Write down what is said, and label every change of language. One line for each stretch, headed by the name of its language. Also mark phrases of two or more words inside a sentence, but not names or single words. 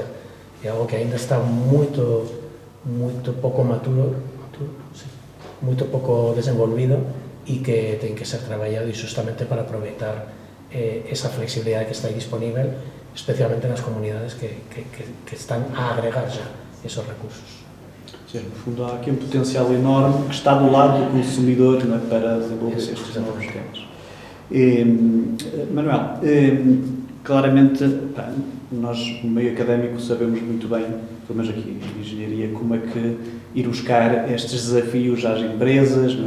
Galician: É algo que ainda está moito pouco maturo, moito pouco desenvolvido e que ten que ser traballado justamente para aproveitar esa flexibilidade que está aí disponível, especialmente nas comunidades que están a agregar já esos recursos.
Portuguese: Sim, no fundo há aqui um potencial enorme que está do lado do consumidor, não é, para desenvolver estes novos temas. Manuel, claramente nós no meio académico sabemos muito bem, pelo menos aqui em engenharia, como é que ir buscar estes desafios às empresas, não é?